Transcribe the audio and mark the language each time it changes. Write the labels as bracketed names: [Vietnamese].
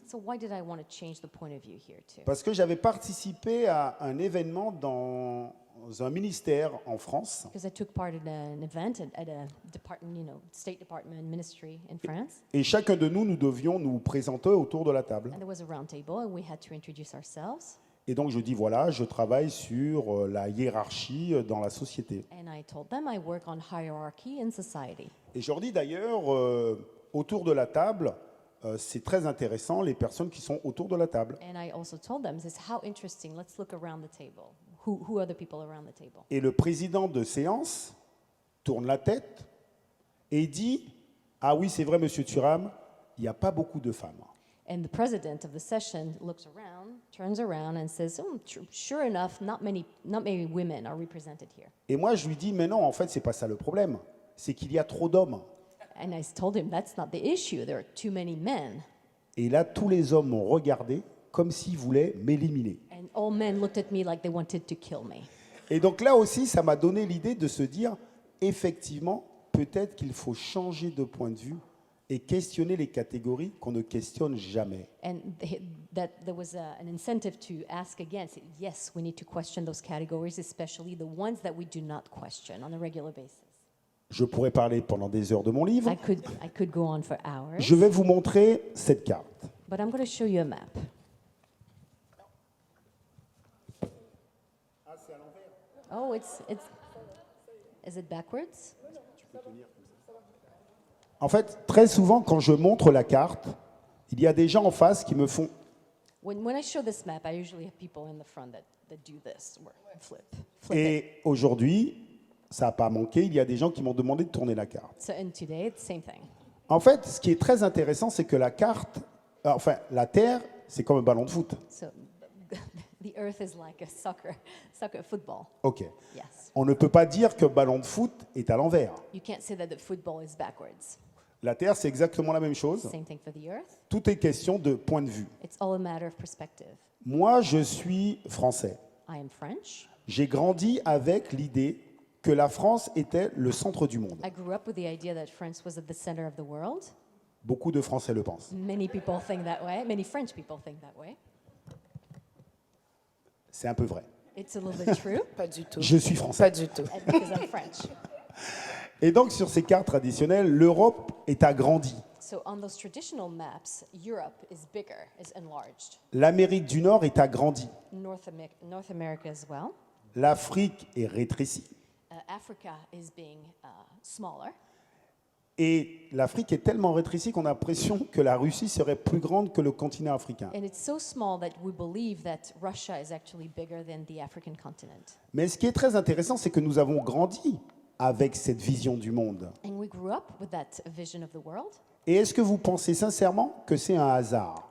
[English] So why did I want to change the point of view here too? [French] Parce que j'avais participé à un événement dans un ministère en France. [English] Because I took part in an event at a department, State Department ministry in France. [French] Et chacun de nous, nous devions nous présenter autour de la table. [English] And there was a round table and we had to introduce ourselves. [French] Et donc je dis, voilà, je travaille sur la hiérarchie dans la société. [English] And I told them I work on hierarchy in society. [French] Et je leur dis d'ailleurs, autour de la table, c'est très intéressant, les personnes qui sont autour de la table. [English] And I also told them, this is how interesting, let's look around the table. Who are the people around the table? [French] Et le président de séance tourne la tête et dit, ah oui, c'est vrai, monsieur Thuram, il n'y a pas beaucoup de femmes. [English] And the president of the session looks around, turns around and says, sure enough, not many women are represented here. [French] Et moi, je lui dis, mais non, en fait, c'est pas ça le problème. C'est qu'il y a trop d'hommes. [English] And I told him, that's not the issue. There are too many men. [French] Et là, tous les hommes m'ont regardé comme s'ils voulaient m'éliminer. [English] And all men looked at me like they wanted to kill me. [French] Et donc là aussi, ça m'a donné l'idée de se dire, effectivement, peut-être qu'il faut changer de point de vue et questionner les catégories qu'on ne questionne jamais. [English] And that there was an incentive to ask again. Say, yes, we need to question those categories, especially the ones that we do not question on a regular basis. [French] Je pourrais parler pendant des heures de mon livre. [English] I could go on for hours, [French] Je vais vous montrer cette carte. [English] but I'm going to show you a map. Oh, is it backwards? [French] En fait, très souvent, quand je montre la carte, il y a des gens en face qui me font [English] When I show this map, I usually have people in the front that do this, or flip it. [French] Et aujourd'hui, ça n'a pas manqué, il y a des gens qui m'ont demandé de tourner la carte. [English] So, and today, it's the same thing. [French] En fait, ce qui est très intéressant, c'est que la carte, la Terre, c'est comme un ballon de foot. [English] So the Earth is like a soccer football. OK. Yes. [French] On ne peut pas dire que ballon de foot est à l'envers. [English] You can't say that the football is backwards. [French] La Terre, c'est exactement la même chose. [English] Same thing for the Earth. [French] Tout est question de point de vue. [English] It's all a matter of perspective. [French] Moi, je suis français. [English] I am French. [French] J'ai grandi avec l'idée que la France était le centre du monde. [English] I grew up with the idea that France was at the center of the world. [French] Beaucoup de Français le pensent. [English] Many people think that way. Many French people think that way. [French] C'est un peu vrai. [English] It's a little bit true, [French] Pas du tout. Je suis français. Pas du tout. [English] because I'm French. [French] Et donc, sur ces cartes traditionnelles, l'Europe est agrandie. [English] So on those traditional maps, Europe is bigger, is enlarged. [French] L'Amérique du Nord est agrandie. [English] North America as well. [French] L'Afrique est rétrécie. [English] Africa is being smaller. [French] Et l'Afrique est tellement rétrécie qu'on a l'impression que la Russie serait plus grande que le continent africain. [English] And it's so small that we believe that Russia is actually bigger than the African continent. [French] Mais ce qui est très intéressant, c'est que nous avons grandi avec cette vision du monde. [English] And we grew up with that vision of the world. [French] Et est-ce que vous pensez sincèrement que c'est un hasard?